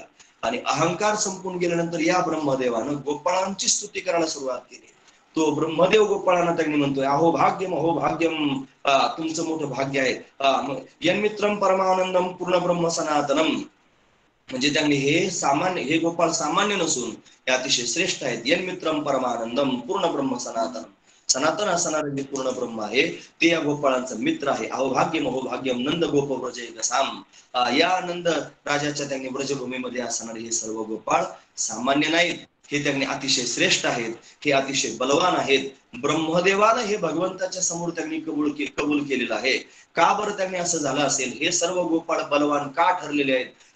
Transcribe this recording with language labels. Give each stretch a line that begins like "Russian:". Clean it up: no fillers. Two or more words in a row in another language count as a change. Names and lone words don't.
Marathi: आणि अहंकार संपून गेल्यानंतर या ब्रह्मदेवानं गोपाळांची स्तुती करायला सुरुवात केली.
Sanskrit: तो ब्रह्मदेव गोपाळांना त्यांनी म्हणतोय, अहो भाग्यम, अहो भाग्यम,
Marathi: तुमचं मोठं भाग्य आहे.
Sanskrit: यन्मित्रम परमानंदम पूर्ण ब्रह्म सनातनम.
Marathi: म्हणजे त्यांनी हे गोपाळ सामान्य नसून हे अतिशय श्रेष्ठ आहेत.
Sanskrit: यन्मित्रम परमानंदम पूर्ण ब्रह्म सनातनम.
Marathi: सनातन असणारे जे पूर्ण ब्रह्म आहे ते या गोपाळांचं मित्र आहे.
Sanskrit: अहो भाग्यम, अहो भाग्यम, नंद गोप व्रज एकसाम.
Marathi: या नंद राजाच्या त्यांनी ब्रजभूमीमध्ये असणारे हे सर्व गोपाळ सामान्य नाहीत. हे त्यांनी अतिशय श्रेष्ठ आहेत. हे अतिशय बलवान आहेत. ब्रह्मदेवानं हे भगवंताच्या समोर त्यांनी कबूल केलेलं आहे. का बरं त्यांनी असं झालं असेल? हे सर्व गोपाळ बलवान का ठरलेले आहेत?